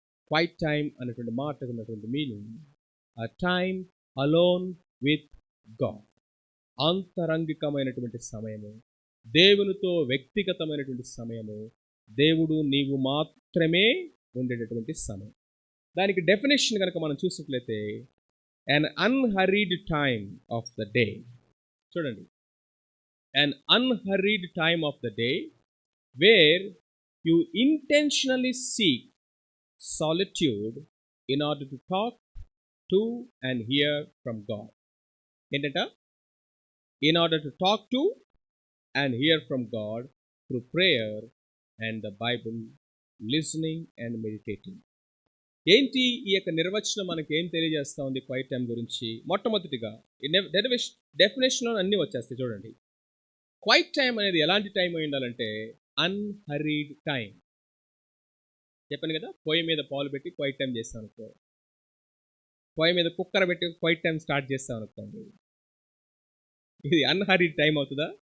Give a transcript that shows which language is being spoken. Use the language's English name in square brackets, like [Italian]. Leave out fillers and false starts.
[Telugu] Quiet time అనేటువంటి మాటకు ఉన్నటువంటి meaning [English] A time alone with God. [Telugu] ఆంతరంగికమైనటువంటి సమయము, దేవునితో వ్యక్తిగతమైనటువంటి సమయము, దేవుడు నీవు మాత్రమే ఉండేటటువంటి సమయం. దానికి డెఫినేషన్ కనుక మనం చూసినట్లయితే [English] an unhurried time of the day. [Telugu] చూడండి, [English] an unhurried time of the day where you intentionally seek solitude in order to talk to and hear from God. [Telugu] ఏంటంట? [English] In order to talk to and hear from God through prayer and the Bible, listening and meditating. [Telugu] ఏంటి ఈ యొక్క నిర్వచనం మనకి ఏం తెలియజేస్తూ ఉంది quiet time గురించి? మొట్టమొదటిగా డెఫినేషన్లో అన్నీ వచ్చేస్తాయి. చూడండి, క్వైట్ టైం అనేది ఎలాంటి టైం అయి ఉండాలంటే అన్హరీడ్ టైం. చెప్పాను కదా, పొయ్యి మీద పాలు పెట్టి క్వైట్ టైం చేస్తాం అనుకో, పొయ్యి మీద కుక్కర్ పెట్టి క్వైట్ టైం స్టార్ట్ చేస్తాం అనుకోండి, ఇది అన్హరీడ్ టైం అవుతుందా?